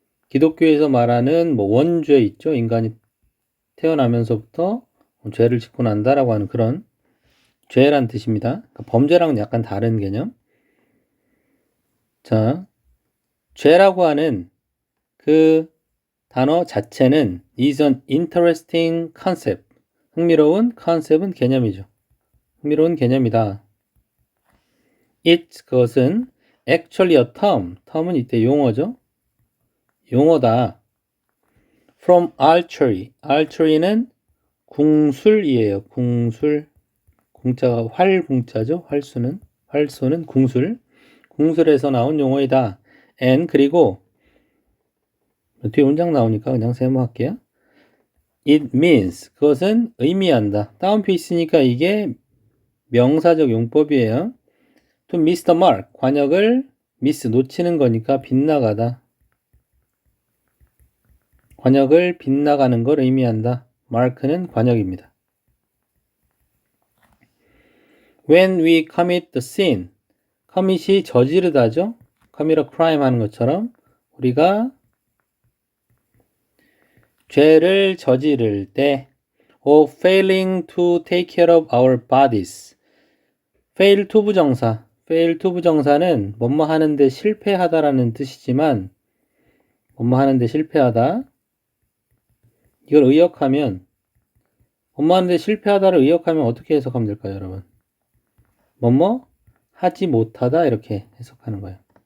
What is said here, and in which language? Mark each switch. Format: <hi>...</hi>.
<ko>기독교에서 말하는 원죄 있죠. 인간이 태어나면서부터 죄를 짓고 난다라고 하는 그런 죄란 뜻입니다. 그러니까 범죄랑은 약간 다른 개념. 자, 죄라고 하는 그 단어 자체는</ko> <en>is an interesting concept.</en> <ko>흥미로운 컨셉은 개념이죠. 흥미로운 개념이다.</ko> <en>It,</en> <ko>그것은</ko> <en>actually a term.</en> <ko>term은 이때 용어죠. 용어다.</ko> <en>From archery.</en> <ko>archery는 궁술이에요. 궁술. 궁자가 활궁자죠. 활쏘는 궁술. 궁술에서 나온 용어이다. and 그리고 뒤에 문장 나오니까 그냥 세모할게요.</ko> <en>It means</en> <ko>그것은 의미한다. 따옴표 있으니까 이게 명사적 용법이에요.</ko> <en>To miss the mark.</en> <ko>관역을 miss 놓치는 거니까 빗나가다. 관역을 빗나가는 걸 의미한다. mark는 관역입니다.</ko> <en>When we commit the sin. commit이</en> <ko>저지르다죠.</ko> <en>commit a crime</en> <ko>하는 것처럼 우리가 죄를 저지를 때</ko> <en>or failing to take care of our bodies. fail to</en> <ko>부정사. fail to 부정사는 뭐뭐 하는데 실패하다라는 뜻이지만 뭐뭐 하는데 실패하다. 이걸 의역하면 뭐뭐 하는데 실패하다를 의역하면 어떻게 해석하면 될까요, 여러분? 뭐뭐 하지 못하다 이렇게 해석하는 거예요.</ko>